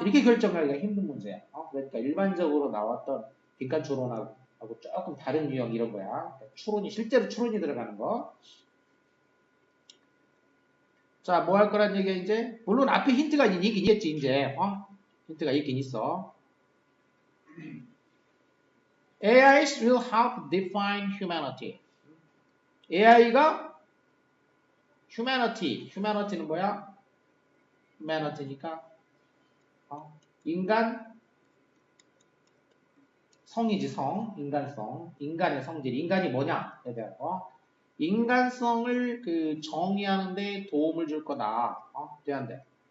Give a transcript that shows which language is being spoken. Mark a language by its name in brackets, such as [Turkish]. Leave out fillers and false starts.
[Korean] 이렇게 결정하기가 힘든 문제야. 그러니까 일반적으로 나왔던 빈칸 추론하고 조금 다른 유형 이런 거야. 실제로 추론이 들어가는 거. 자, 뭐 할 거란 얘기야, 이제? 물론 앞에 힌트가 있긴 있겠지, 이제. 힌트가 있긴 있어. [English] AIs will help define humanity. [Korean] AI가 humanity는 뭐야? humanity니까 인간 성이지, 인간성. 인간의 성질. 인간이 뭐냐에 대한 거. 인간성을 그 정의하는데 도움을 줄 거다. 돼안돼?